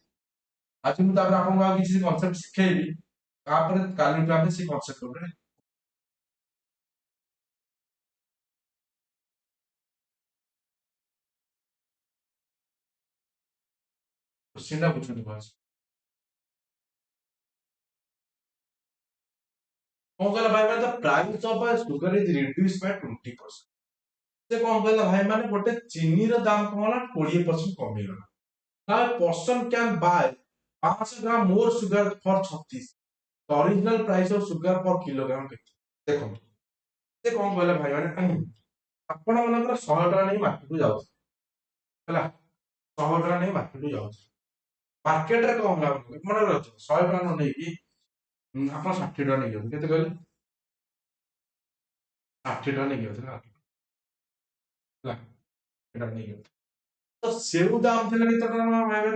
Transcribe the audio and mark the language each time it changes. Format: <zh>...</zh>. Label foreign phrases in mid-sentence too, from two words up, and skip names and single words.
<or>ଆଜି ମୁଁ ତାପରେ ଆପଣଙ୍କୁ ଆଉ କିଛି କନସେପ୍ଟ ଶିଖେଇବି, ତାପରେ କାଲିଠୁ ଆମେ ସେଇ କନସେପ୍ଟ ଉପରେ କ୍ୱେଶ୍ଚିନ୍ ଟା ବୁଝନ୍ତୁ ଭଲସେ। କଣ କହିଲା ଭାଇ ମାନେ,</or> <en>the price of sugar is reduced by 20%.</en> <or>ସେ କଣ କହିଲା ଭାଇ ମାନେ, ଗୋଟେ ଚିନିର ଦାମ କଣ ହେଲା 20% କମିଗଲା।</or> <en>Now a person can buy 500 ଗ୍ରାମ more sugar for 36। The original price of sugar per kilogram କେତେ?</en> <or>ଦେଖନ୍ତୁ ସେ କଣ କହିଲା ଭାଇ ମାନେ, ଆପଣ ମାନଙ୍କର 100 ଟଙ୍କା ନେଇ ମାର୍କେଟକୁ ଯାଉଛି, ହେଲା 100 ଟଙ୍କା ନେଇ ମାର୍କେଟକୁ ଯାଉଛି। ମାର୍କେଟରେ କଣ ହେଲା ମନେ ରଖ 100 ଟଙ୍କା ନ ନେଇକି ଆପଣ 60 ଟଙ୍କା ନେଇଯାଉଛନ୍ତି। କେତେ କହିଲେ? 60 ଟଙ୍କା ନେଇକି ଯାଉଛନ୍ତି ହେଲା, ଏଟା ନେଇକି ତ ସେଉ ଦାମ ଥିଲା କେତେ ଟଙ୍କା ଭାଇ ମାନେ?</or>